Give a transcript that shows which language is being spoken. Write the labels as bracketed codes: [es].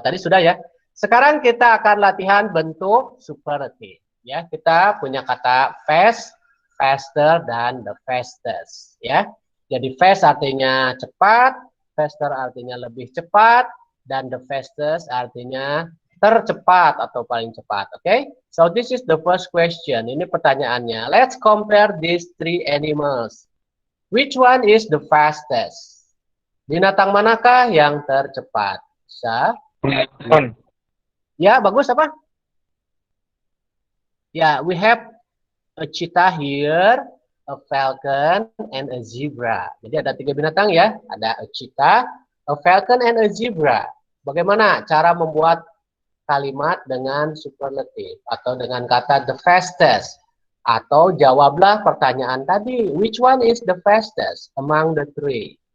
[id] Tadi sudah ya. Sekarang kita akan latihan bentuk superlative. Ya, kita punya kata fast, faster, dan the fastest. Ya, jadi fast artinya cepat, faster artinya lebih cepat, dan the fastest artinya tercepat atau paling cepat. Oke, okay? [en] So this is the first question. [id] Ini pertanyaannya. [en] Let's compare these three animals. Which one is the fastest? [id] Binatang manakah yang tercepat? Bisa? Ya, bagus apa? [en] Ya, we have a cheetah here, a falcon, and a zebra. [id] Jadi ada 3 binatang ya. Ada a cheetah, a falcon, and a zebra. Bagaimana cara membuat kalimat dengan superlative atau dengan kata the fastest? Atau jawablah pertanyaan tadi, [en] which one is the fastest among the three?